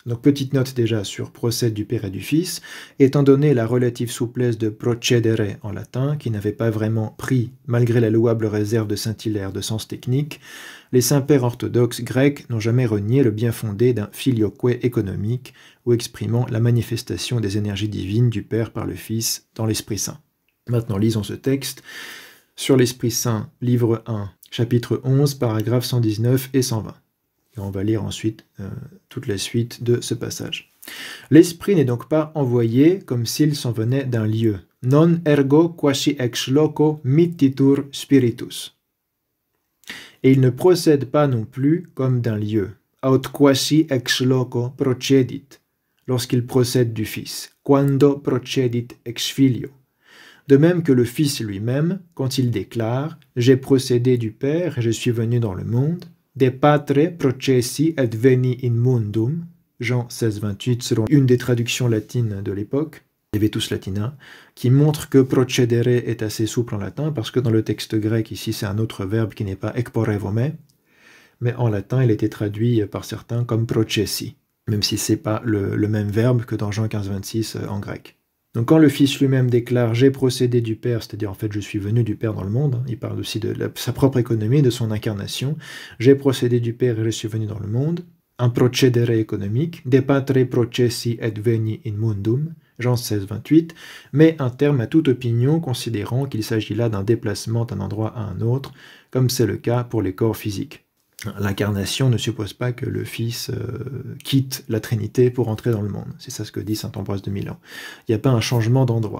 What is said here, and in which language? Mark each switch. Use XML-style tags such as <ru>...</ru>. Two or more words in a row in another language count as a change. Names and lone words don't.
<fr>Donc petite note déjà sur procède du Père et du Fils, étant donné la relative souplesse de procedere en latin, qui n'avait pas vraiment pris, malgré la louable réserve de Saint-Hilaire, de sens technique, les saints-pères orthodoxes grecs n'ont jamais renié le bien fondé d'un filioque économique, ou exprimant la manifestation des énergies divines du Père par le Fils dans l'Esprit Saint. Maintenant lisons ce texte sur l'Esprit Saint, livre 1, chapitre 11, paragraphes 119 et 120. Et on va lire ensuite toute la suite de ce passage. L'Esprit n'est donc pas envoyé comme s'il s'en venait d'un lieu.</fr> <la>Non ergo quasi ex loco mittitur spiritus.</la> <fr>Et il ne procède pas non plus comme d'un lieu.</fr> <la>Aut quasi ex loco procedit,</la> <fr>lorsqu'il procède du Fils.</fr> <la>Quando procedit ex filio.</la> <fr>De même que le Fils lui-même, quand il déclare « J'ai procédé du Père et je suis venu dans le monde »,</fr> <la>De patre processi et veni in mundum,</la> <fr>Jean 16, 28, selon une des traductions latines de l'époque, Levetus Latina, qui montre que procedere est assez souple en latin, parce que dans le texte grec, ici, c'est un autre verbe qui n'est pas ekporevome, mais en latin, il était traduit par certains comme processi, même si ce n'est pas le même verbe que dans Jean 15, 26 en grec. Donc quand le Fils lui-même déclare « J'ai procédé du Père », c'est-à-dire en fait « Je suis venu du Père dans le monde », il parle aussi de sa propre économie, de son incarnation. « J'ai procédé du Père et je suis venu dans le monde », un procedere économique, «</fr> <la>De patre processi et veni in mundum »,</la> <fr>Jean 16, 28, mais un terme à toute opinion considérant qu'il s'agit là d'un déplacement d'un endroit à un autre, comme c'est le cas pour les corps physiques. L'incarnation ne suppose pas que le Fils quitte la Trinité pour entrer dans le monde. C'est ça ce que dit saint Ambroise de Milan. Il n'y a pas un changement d'endroit.</fr>